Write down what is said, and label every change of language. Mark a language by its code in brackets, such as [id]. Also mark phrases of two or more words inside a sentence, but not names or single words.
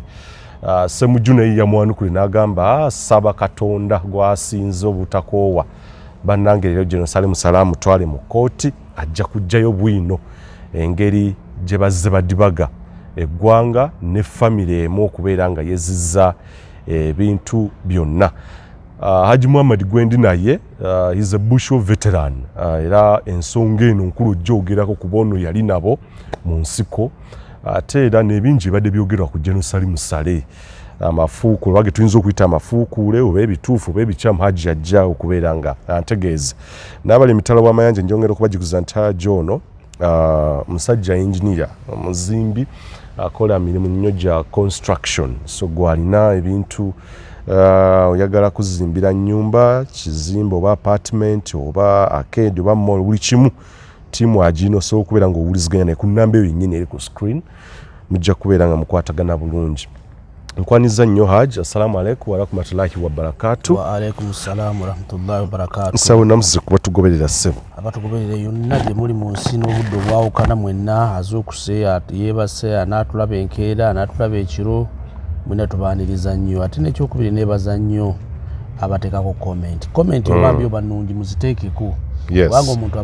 [lg] Ssemujju naye yamwanukule n'agamba saba Katonda gwasinze obutakoowa bannange leero General Salimu Sale amutwale mu kooti ajja kujjayo bwino engeri gye bazze badibaga eggwanga ne famire emu okubeera nga yezizza ebintu byonna. Haji Muhammad Gwendi naye [en] is a Bushro veteran [lg] era ensonga eno nkulu gyogerako ku bono yali nabo mu nsiko ate era n'ebingi badde byogerwa ku General Salimu Sale amafuukuule wage tuyinza okuyita amafuukuule oba ebituufu oba ebikyamu Haji ajja okubeera nga antegeeza. N'abali emitala w'amayanja njongera okubagikuza nti Haji ono musajja engineer omuzimbi akola mirimu nnyo gya construction so gwalina ebintu oyagala kuzimbira nnyumba kizimba oba apartment oba arcade oba mall buli kimu tiimu agino so okubeera ng'owuliziganya naye ku nnamba eyo yennyini eri ku screen mujja kubeera nga mukwatagana bulungi. nkwaniza nnyo Hajj. [ar] السلام عليكم ورحمة الله وبركاته. وعليكم السلام ورحمة الله وبركاته. [lg] Nsawo namuzize kuba tugoberera ssebo. Abatugoberera yonna gye muli mu nsi n'obudde obwawukana mwenna azuukuse yeebase anaatulaba enkeera anaatulaba ekiro mwena tubaaniriza nnyo ate n'ekyokubiri neebaza nnyo abateekako komenti obambi oba nnungi muziteekeko kubanga omuntu